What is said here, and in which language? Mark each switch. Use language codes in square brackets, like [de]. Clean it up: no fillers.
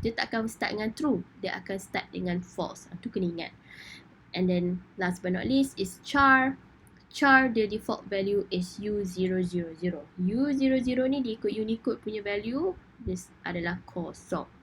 [ms] Dia tak akan start dengan true, dia akan start dengan false. Itu kena ingat. [en] And then last but not least is char. Char the default value is U000. [ms] U00 ni dia ikut Unicode punya value, this adalah kosong.